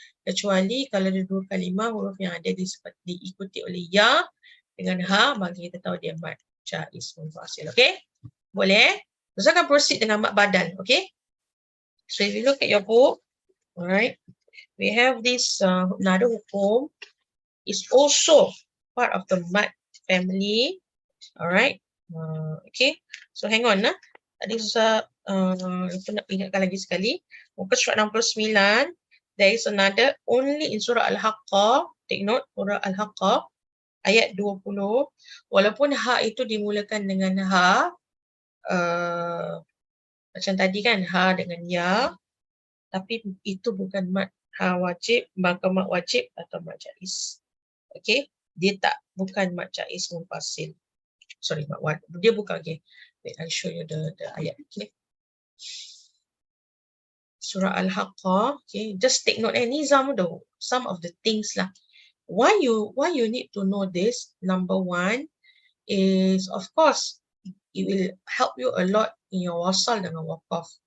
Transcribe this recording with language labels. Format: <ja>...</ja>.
<ms>Kecuali kalau ada 2 kalimah, huruf yang ada diikuti oleh ya dengan ha, maka kita tahu dia mak jaiz munfasil. Okay? Boleh? Terus akan proceed dengan mat badal. Okay?</ms> <en>So if you look at your book, alright, we have this another hukum. It's also part of the mat family.</en> <ms>Alright. Okay.</ms> <en>So hang on</en> <ms>lah. Tadi susah nak ingatkan lagi sekali. Muka surat 69.</ms> <en>There is another only in surah Al-Haqqah. Take note, surah Al-Haqqah ayat 20.</en> <ms>Walaupun ha itu dimulakan dengan ha, macam tadi kan, ha dengan ya, tapi itu bukan mat ha wajib, maka mat wajib atau mat jaiz. Okay, dia bukan mat jaiz munfasil. Sorry, mat wajib. Dia bukan.</ms> <en>Okay, wait, I'll show you the ayat. Okay, surah Al-Haqqah. Okay, just take note. Ni some of the things lah. Why you need to know this? Number one is, of course, it will help you a lot in your wasal dengan waqaf.</en>